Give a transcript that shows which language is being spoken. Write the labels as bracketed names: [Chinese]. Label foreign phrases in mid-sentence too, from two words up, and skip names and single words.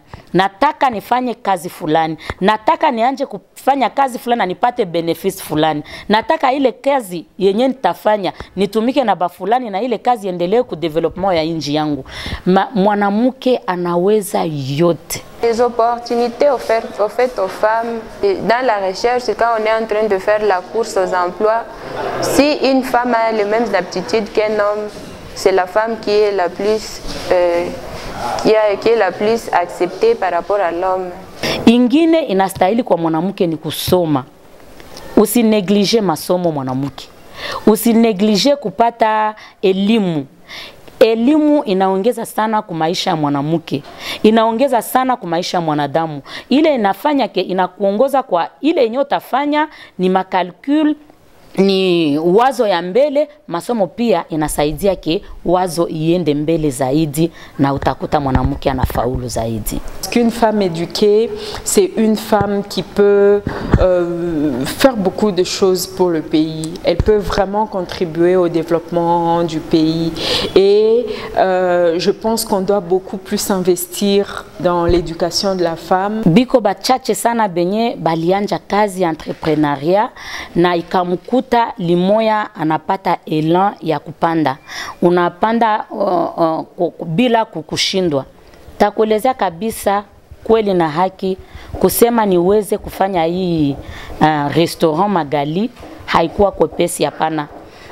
[Swahili] Nataka nifanye kazi fulani. Nataka nianje kufanya kazi fulani na nipate benefits fulani. Nataka ile kazi yenye nitafanya nitumike na ba fulani na ile kazi endelee ku development ya inji yangu. Mwanamke anaweza yote. [French] Les opportunités offertes aux femmes dans la recherche, quand on est en train de faire la course aux emplois, si une femme a les mêmes aptitudes qu'un homme, c'est la femme qui est la plus qui est la plus acceptée par rapport à l'homme. [Swahili] Ingine inastahili kwa mwanamke ni kusoma. Usineglige masomo mwanamke. Usineglige kupata elimu. Elimu inaongeza sana kwa maisha ya mwanamke. Inaongeza sana kwa maisha ya mwanadamu. Ile inafanya inakuongoza kwa ile yenye utafanya ni makalkul, ni wazo ya mbele. Masomo pia inasaidia wazo iende mbele zaidi na utakuta mwanamke anafaulu zaidi. [French] Qu'une femme éduquée, c'est une femme qui peut faire beaucoup de choses pour le pays. Elle peut vraiment contribuer au développement du pays. Et je pense qu'on doit beaucoup plus investir dans l'éducation de la femme. [Swahili] Biko bachache sana benye balianja kazi entrepreneuria na ikamukuta limoya anapata elan ya kupanda. Unapanda bila kukushindwa. Takuelezea kabisa kweli na haki kusema niweze kufanya hii restaurant Magali haikuwa kwepesi hapana.